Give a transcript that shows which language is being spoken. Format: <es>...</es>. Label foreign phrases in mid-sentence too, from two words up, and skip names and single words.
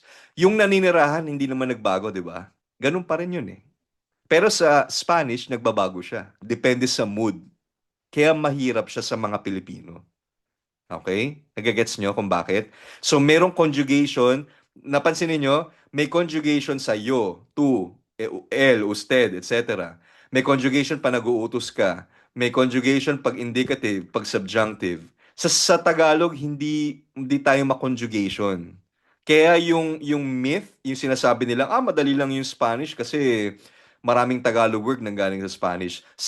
<tl>Yung naninirahan hindi naman nagbago, 'di ba? Ganun pa rin 'yun eh. Pero sa Spanish nagbabago siya. Depende sa mood. Kaya mahirap siya sa mga Pilipino. Okay? Nagagets nyo kung bakit? So, merong conjugation. Napansin niyo may conjugation sa</tl> <es>yo, tu, el, usted,</es> <tl>etc. May conjugation pa nag-uutos ka. May conjugation pag indicative, pag subjunctive. Sa Tagalog, hindi tayo ma-conjugation. Kaya yung myth, yung sinasabi nila, madali lang yung Spanish kasi maraming Tagalog word nanggaling sa Spanish.</tl>